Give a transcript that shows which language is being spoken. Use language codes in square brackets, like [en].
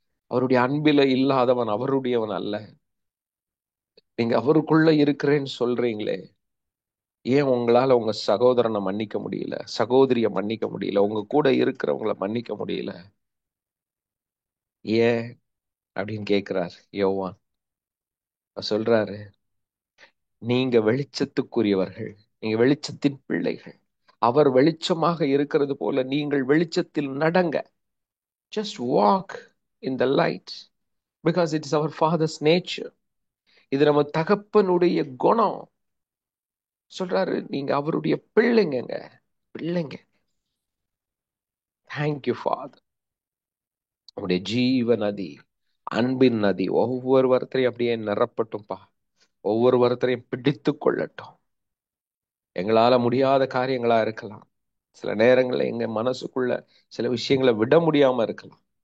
[ta] அவருடைய அன்பில இல்லாதவன் அவருடையவன் அல்ல. நீங்க அவருக்குள்ள இருக்கிறேன்னு சொல்றீங்களே, ஏன் உங்களால உங்க சகோதரனை மன்னிக்க முடியல, சகோதரிய மன்னிக்க முடியல, உங்க கூட இருக்கிறவங்களை மன்னிக்க முடியல? ஏன் அப்படின்னு கேட்கிறார் யோவான். சொல்றாரு, நீங்க வெளிச்சத்துக்குரியவர்கள், நீங்க வெளிச்சத்தின் பிள்ளைகள். அவர் வெளிச்சமாக இருக்கிறது போல நீங்கள் வெளிச்சத்தில் நடங்க. [en] Just walk in the light because it is our father's nature. [ta] இது நம்ம தகப்பனுடைய குணம். சொல்றாரு, நீங்க அவருடைய பிள்ளைங்க, பிள்ளைங்க. [en] Thank you father. [ta] உங்களுடைய ஜீவ நதி, அன்பின் நதி ஒவ்வொருவரையும் அப்படியே நிரப்பட்டும்பா. ஒவ்வொருவரையும் பிடித்து கொள்ளட்டும். எங்களால முடியாத காரியங்களா இருக்கலாம், சில நேரங்கள்ல எங்க மனசுக்குள்ள சில விஷயங்களை விட முடியாம இருக்கலாம்.